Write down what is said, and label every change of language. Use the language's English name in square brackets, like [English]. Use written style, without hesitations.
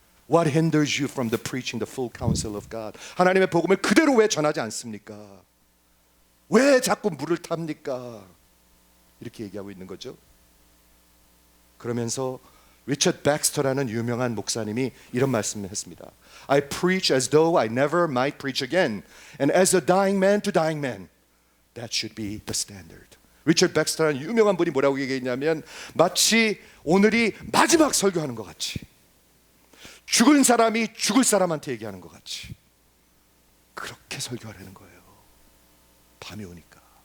[English] What hinders you from the preaching the full counsel of God? [Korean] 하나님의 복음을 그대로 왜 전하지 않습니까? 왜 자꾸 물을 탑니까? 이렇게 얘기하고 있는 거죠. 그러면서 리처드 백스터라는 유명한 목사님이 이런 말씀을 했습니다. [English] I preach as though I never might preach again, and as a dying man to dying man, that should be the standard. [Korean] 리처드 백스터라는 유명한 분이 뭐라고 얘기했냐면 마치 오늘이 마지막 설교하는 것 같이, 죽은 사람이 죽을 사람한테 얘기하는 것 같이 그렇게 설교하라는 거예요. 밤이 오니까.